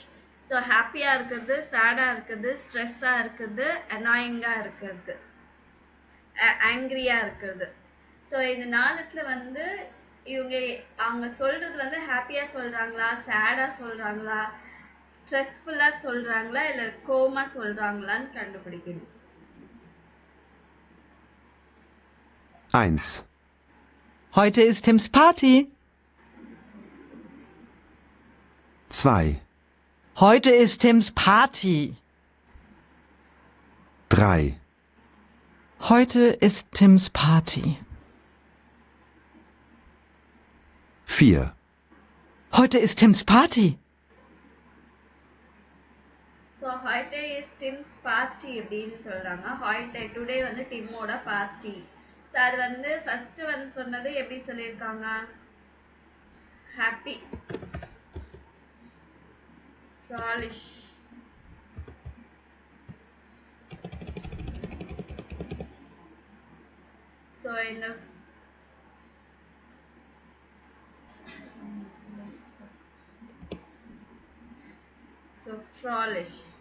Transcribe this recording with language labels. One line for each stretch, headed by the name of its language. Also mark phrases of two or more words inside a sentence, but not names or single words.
Tamil: ஸோ ஹாப்பியாக இருக்கிறது, சேடாக இருக்கிறது, ஸ்ட்ரெஸ்ஸாக இருக்கிறது, அனாயிங்காக இருக்கிறது, ஆங்க்ரியாக இருக்கிறது. ஸோ இந்த 4த்துல வந்து அவங்க சொல்கிறது வந்து ஹாப்பியாக சொல்கிறாங்களா, சேடாக சொல்கிறாங்களா, ஸ்ட்ரெஸ்ஃபுல்லாக சொல்கிறாங்களா, இல்லை கோமாக சொல்கிறாங்களான்னு கண்டுபிடிக்கணும்.
German: 1. Heute ist Tims Party. 2. Heute ist Tims Party. 3. Heute ist Tims Party. 4. Heute ist Tims Party.
Tamil: ஸோ
German: heute ist Tims Party
Tamil: அப்படின்னு சொல்கிறாங்க. heute டுடே வந்து டிம்மோட பார்ட்டி. ஸோ அது வந்து ஃபஸ்ட்டு வந்து சொன்னது எப்படி சொல்லியிருக்காங்க, ஹாப்பி, ஃப்ராலிஷ், ஸோ இந்த ஃப்ராலிஷ்.